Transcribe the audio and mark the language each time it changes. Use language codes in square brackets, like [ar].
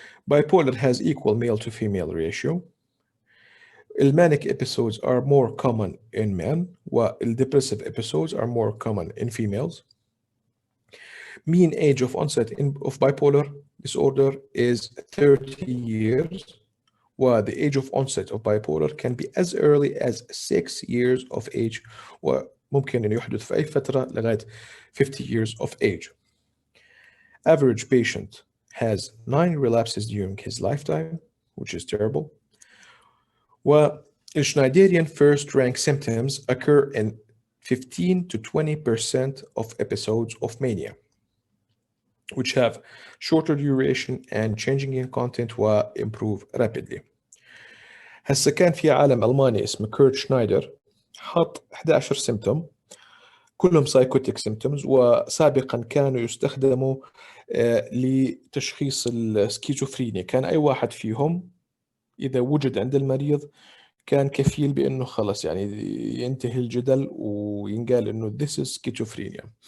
[en] Bipolar has equal male to female ratio. Manic episodes are more common in men, while depressive episodes are more common in females. Mean age of onset of bipolar disorder is 30 years, while the age of onset of bipolar can be as early as 6 years of age, [ar] ممكن إنه يحدث في أي فترة لغاية [en] 50 years of age. Average patient has 9 relapses during his lifetime, which is terrible. Schneiderian first rank symptoms occur in 15 to 20% of episodes of mania, which have shorter duration and changing in content will improve rapidly. [ar] هسه كان في عالم ألماني اسمه كورت شنايدر حط 11 سيمتوم كلهم سايكوتيك سيمتومز، وسابقا كانوا يستخدموا لتشخيص السكيزوفرينيا. كان أي واحد فيهم إذا وجد عند المريض كان كفيل بأنه خلص يعني ينتهي الجدل وينقال إنه [en] this is schizophrenia.